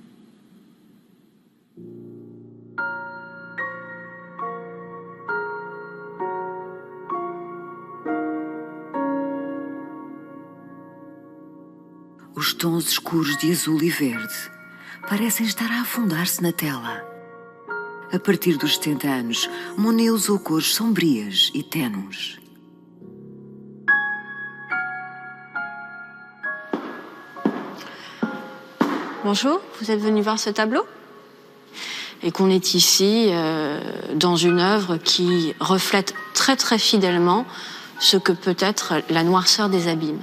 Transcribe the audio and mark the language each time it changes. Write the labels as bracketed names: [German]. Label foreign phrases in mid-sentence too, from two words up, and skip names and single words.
[Portuguese] Os tons escuros de azul e verde parecem estar a afundar-se na tela. A partir dos 70 anos, Monet usou cores sombrias e ténues. [French] Bonjour, vous êtes venu voir ce tableau? Et qu'on est ici dans une œuvre qui reflète très très fidèlement ce que peut être la noirceur des abîmes.